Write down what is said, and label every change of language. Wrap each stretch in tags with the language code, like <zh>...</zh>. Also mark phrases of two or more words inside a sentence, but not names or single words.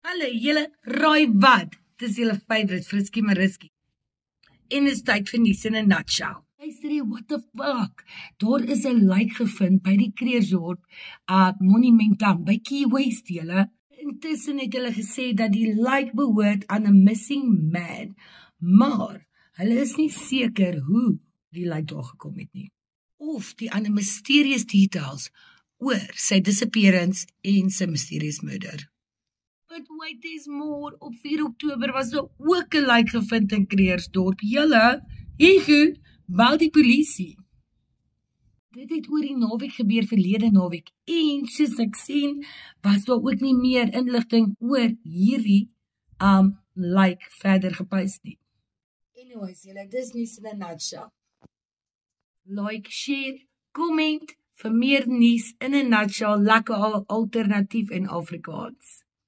<af>Hallo, julle raai wat? Dis julle favourite, Frisky Mariski. En dis tyd vir nuus in 'n nutshell. Luister,</af> <en>what the fuck?</en> <af>Daar is 'n lijk gevind by die Krugersdorp Monumentum by Key West, julle. Intussen het hulle gesê dat die lijk behoort aan 'n</af> <en>missing man,</en> <af>maar hulle is nie seker hoe die lijk daar gekom het nie. Of die ander</af> <en>mysterious details</en> <af>oor sy disappearance en sy</af> <en>mysterious murder. But wait, there's more.</en> <af>Op 4 Oktober was daar ook 'n lijk gevind in Krugersdorp. Julle, Hugo, bel die polisie. Dit het oor die naweek gebeur, verlede naweek. En soos ek sien, was daar ook nie meer inligting oor hierdie lijk verder gepost nie. Anyways, julle, dis nuus in 'n nutshell.</af> <en>Like, share, comment</en> <af>vir meer nuus in 'n nutshell, lekker alternatief in Afrikaans.</af>